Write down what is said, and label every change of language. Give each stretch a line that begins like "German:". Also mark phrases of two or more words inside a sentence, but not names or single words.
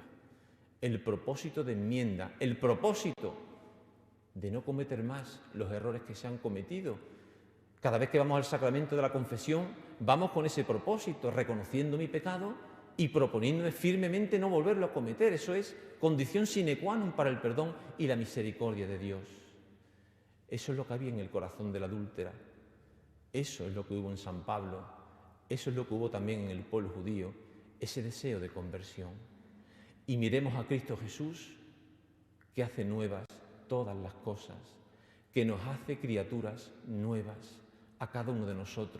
Spanish: El propósito de enmienda, el propósito de no cometer más los errores que se han cometido. Cada vez que vamos al sacramento de la confesión, vamos con ese propósito, reconociendo mi pecado y proponiéndome firmemente no volverlo a cometer. Eso es condición
Latin: sine qua non
Spanish: para el perdón y la misericordia de Dios. Eso es lo que había en el corazón de la adúltera. Eso es lo que hubo en San Pablo. Eso es lo que hubo también en el pueblo judío, ese deseo de conversión. Y miremos a Cristo Jesús, que hace nuevas todas las cosas, que nos hace criaturas nuevas a cada uno de nosotros.